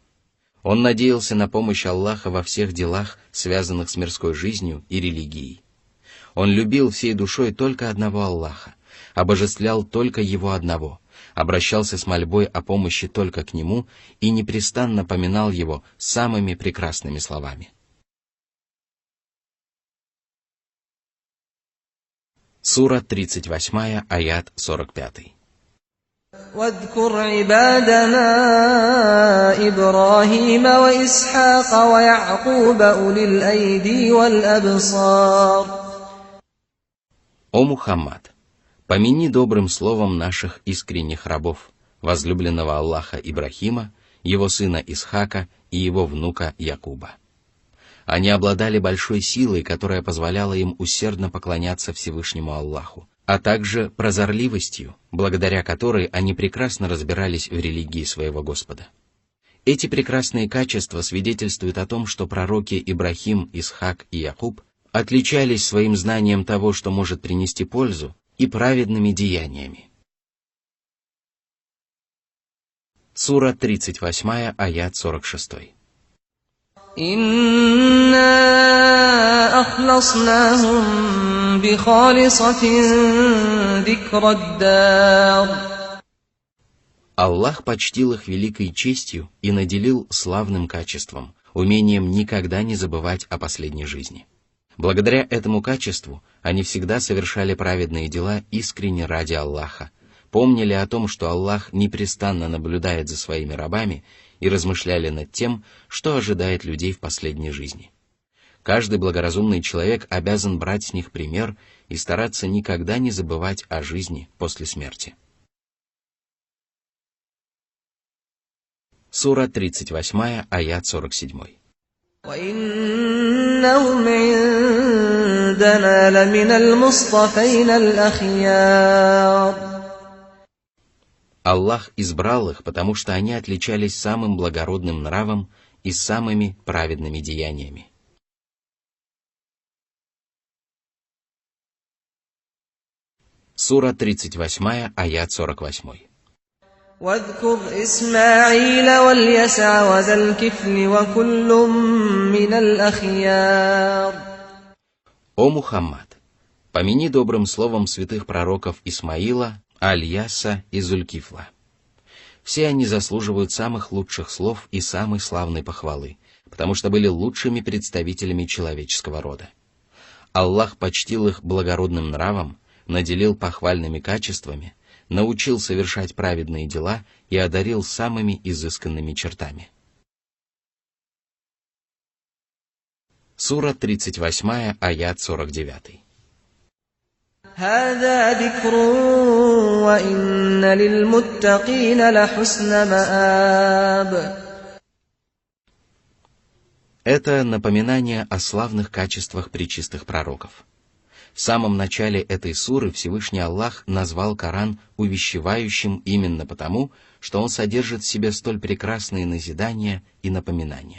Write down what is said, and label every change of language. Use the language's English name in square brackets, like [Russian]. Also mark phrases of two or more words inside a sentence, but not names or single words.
[Russian] Он надеялся на помощь Аллаха во всех делах, связанных с мирской жизнью и религией. Он любил всей душой только одного Аллаха, обожествлял только Его одного, обращался с мольбой о помощи только к Нему и непрестанно поминал Его самыми прекрасными словами. Сура 38, аят 45. [Arabic] واذكر عبادنا إبراهيم وإسحاق ويعقوب أولي الأيدي والأبصار. [Russian] О Мухаммад! Помяни добрым словом наших искренних рабов, возлюбленного Аллаха Ибрахима, его сына Исхака и его внука Якуба. Они обладали большой силой, которая позволяла им усердно поклоняться Всевышнему Аллаху, а также прозорливостью, благодаря которой они прекрасно разбирались в религии своего Господа. Эти прекрасные качества свидетельствуют о том, что пророки Ибрахим, Исхак и Якуб отличались своим знанием того, что может принести пользу, и праведными деяниями. Сура 38, аят 46. [Arabic] إنا أخلصناهم بخالصة ذكر الدار. [Russian] Аллах почтил их великой честью и наделил славным качеством, умением никогда не забывать о последней жизни. Благодаря этому качеству они всегда совершали праведные дела искренне ради Аллаха, помнили о том, что Аллах непрестанно наблюдает за своими рабами, и размышляли над тем, что ожидает людей в последней жизни. Каждый благоразумный человек обязан брать с них пример и стараться никогда не забывать о жизни после смерти. Сура 38, аят 47. [Arabic] وإنهم عندنا لمن المصطفين الأخيار. [Russian] Аллах избрал их, потому что они отличались самым благородным нравом и самыми праведными деяниями. Сура 38, аят 48. [Arabic] واذكر إسماعيل واليسع وذا الكفل وكل من الأخيار. [Russian] О Мухаммад! Помяни добрым словом святых пророков Исмаила, Аль-Яса и Зулькифла. Все они заслуживают самых лучших слов и самой славной похвалы, потому что были лучшими представителями человеческого рода. Аллах почтил их благородным нравом, наделил похвальными качествами, научил совершать праведные дела и одарил самыми изысканными чертами. Сура 38, аят 49. [Arabic] هذا ذكر وإن للمتقين لحسن مآب. [Russian] Это напоминание о славных качествах пречистых пророков. В самом начале этой суры Всевышний Аллах назвал Коран увещевающим именно потому, что он содержит в себе столь прекрасные назидания и напоминания.